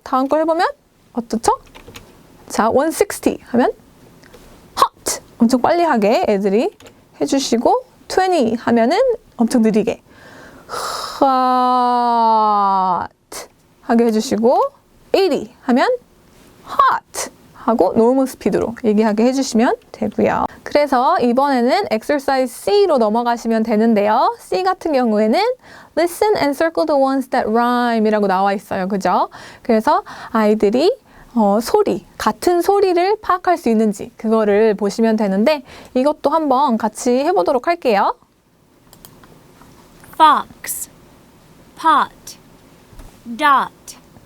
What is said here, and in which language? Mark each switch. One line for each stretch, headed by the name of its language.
Korean: 다음 걸 해보면 어떻죠? 자, 160 하면 hot 엄청 빨리 하게 애들이 해주시고 20 하면은 엄청 느리게 hot 하게 해주시고 80 하면 hot 하고 normal 스피드로 얘기하게 해주시면 되고요. 그래서 이번에는 exercise C로 넘어가시면 되는데요. C 같은 경우에는
English: listen and circle the ones that rhyme
Korean: 이라고 나와 있어요. 그죠? 그래서 아이들이 소리, 같은 소리를 파악할 수 있는지 그거를 보시면 되는데 이것도 한번 같이 해보도록 할게요.
English: fox, pot, dot,